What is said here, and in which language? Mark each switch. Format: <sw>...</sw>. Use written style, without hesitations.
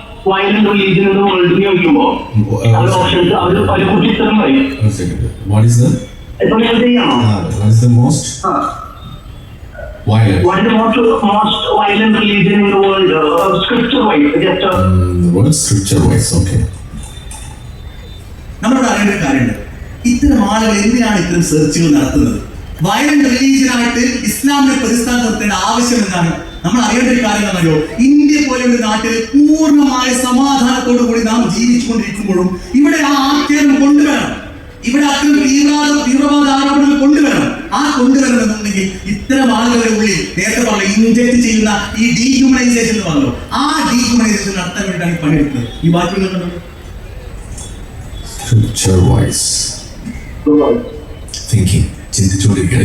<en>violent religion in the world</en> <ml>എന്ന് ചോദിക്കുമ്പോൾ അവരുടെ ഓപ്ഷൻസ് അവർ പലകുറിച്ച് ഇത്തരം പറയും.</ml> <en>What is the?</en> <ml>ഇപ്പൊ ഞാൻ ചെയ്യാണോ?</ml> <en>What is the most violent? What is the most violent religion in the world? Scripture wise, just The word scripture wise, okay.</en> <ml>നമ്മളോട് അറിയേണ്ട ഒരു കാര്യമുണ്ട്, ഇത്തരം ആളുകൾ എന്തിനാണ് ഇത്തരം സെർച്ചുകൾ നടത്തുന്നത്? വയലന്റ് റിലീജിയനായിട്ട് ഇസ്ലാമിനെ പ്രതിസ്ഥാനം നിർത്തേണ്ട ആവശ്യം എന്താണ്? നമ്മൾ അറിയേണ്ട ഒരു കാര്യം എന്താണല്ലോ, ഇന്ത്യ പോലെയുള്ള നാട്ടിൽ പൂർണ്ണമായ സമാധാനത്തോടു കൂടി നാം ജീവിച്ചുകൊണ്ടിരിക്കുമ്പോഴും ഇവിടെ ആ ആക്ഷേപം കൊണ്ടുവരണം, ഇവിടെ അത്തരം തീവ്രവാദ ആരോപണങ്ങൾ കൊണ്ടുവരണം. ആ കൊണ്ടുവരണമെന്നുണ്ടെങ്കിൽ ഇത്തരം ആളുകളുടെ ഉള്ളിൽ നേരത്തെ പറഞ്ഞ ഇൻജക്ട് ചെയ്യുന്ന ഈ ഡീഹ്യൂമനൈസേഷൻ എന്ന് പറഞ്ഞല്ലോ, ആ ഡീഹ്യൂമനൈസേഷൻ നടത്താൻ വേണ്ടിയിട്ടാണ് ഈ പണിയെടുക്കുന്നത്. ഈ ബാക്കിയുള്ള</ml> <en>Scripture wise thinking,</en> <ml>ചിന്തിച്ചുകൊണ്ടിരിക്കുകയാണ്.</ml>